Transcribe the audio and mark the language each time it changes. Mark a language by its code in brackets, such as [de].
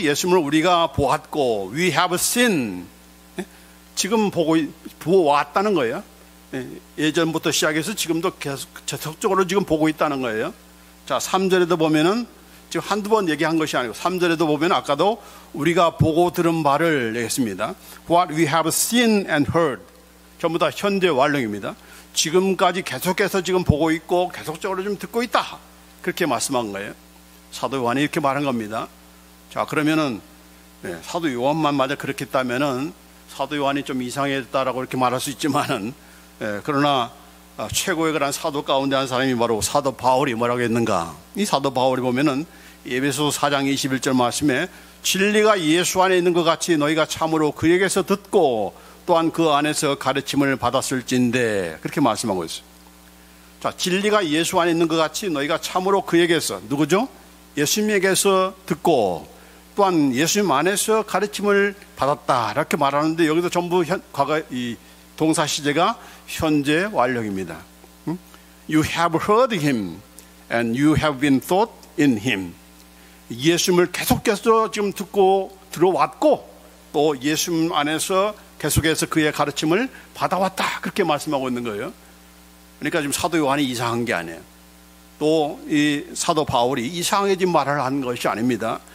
[ko] 예수님을 우리가 보았고, [en] we have seen, [ko] 지금 보았다는 거예요. 예전부터 시작해서 지금도 계속 계속적으로 지금 보고 있다는 거예요. 자, 3절에도 보면은 지금 한두 번 얘기한 것이 아니고 3절에도 보면 아까도 우리가 보고 들은 바를 얘기했습니다. [en] What we have seen and heard, [ko] 전부 다 현재 완료입니다. 지금까지 계속해서 지금 보고 있고 계속적으로 좀 듣고 있다, 그렇게 말씀한 거예요. 사도 요한이 이렇게 말한 겁니다. 자, 그러면은 사도 요한만 맞아 그렇게 했다면은 사도 요한이 좀 이상했다라고 이렇게 말할 수 있지만은, 그러나 최고의 그런 사도 가운데 한 사람이 바로 사도 바울이 뭐라고 했는가? 이 사도 바울이 보면은 에베소서 4장 21절 말씀에 진리가 예수 안에 있는 것 같이 너희가 참으로 그에게서 듣고 또한 그 안에서 가르침을 받았을진데, 그렇게 말씀하고 있어요. 자, 진리가 예수 안에 있는 것 같이 너희가 참으로 그에게서, 누구죠? 예수님에게서 듣고 또한 예수님 안에서 가르침을 받았다, 이렇게 말하는데 여기서 전부 과거 이 동사 시제가 현재 완료입니다. [en] You have heard him and you have been taught in him. [ko] 예수님을 계속해서 지금 듣고 들어왔고 또 예수님 안에서 계속해서 그의 가르침을 받아왔다, 그렇게 말씀하고 있는 거예요. 그러니까 지금 사도 요한이 이상한 게 아니에요. 또 이 사도 바울이 이상하게 지금 말을 한 것이 아닙니다.